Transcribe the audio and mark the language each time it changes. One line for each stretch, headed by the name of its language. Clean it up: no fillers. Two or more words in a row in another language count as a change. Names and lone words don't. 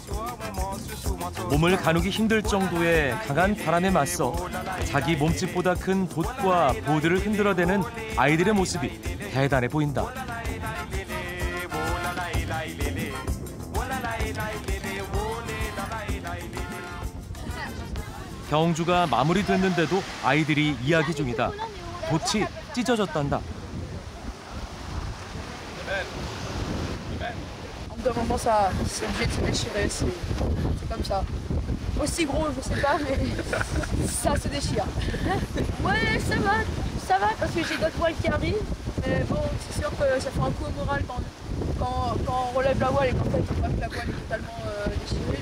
Korean: 몸을 가누기 힘들 정도의 강한 바람에 맞서 자기 몸집보다 큰 돛과 보드를 흔들어대는 아이들의 모습이 대단해 보인다. 경주가 마무리됐는데도 아이들이 이야기 중이다. 돛이 찢어졌단다.
French: D'un moment, ça, c'est obligé de se déchirer, c'est comme ça. Aussi gros, je sais pas, mais ça se déchire. Ouais, ça va, parce que j'ai d'autres voiles qui arrivent. Mais bon, c'est sûr que ça fait un coup au moral quand on relève la voile et qu'en fait, on voit que la voile est totalement déchirée.